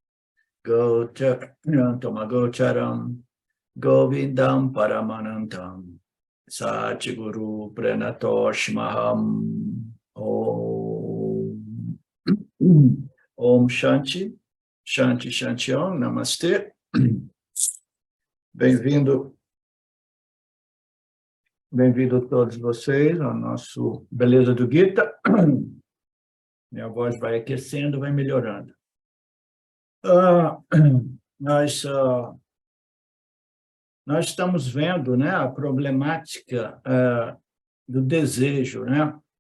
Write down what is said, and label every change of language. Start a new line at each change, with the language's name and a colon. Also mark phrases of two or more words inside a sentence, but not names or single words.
Sanskrit: गोचरं गोविन्दं परमानन्तं सद्गुरु प्रणतोऽस्म्यहम् ॐ ॐ शान्ति शान्ति शान्ति ॐ नमस्ते.
Portuguese: Bem-vindo todos vocês ao nosso Beleza do Gita. Minha voz vai aquecendo, vai melhorando. Nós estamos vendo, né, a problemática do desejo, né?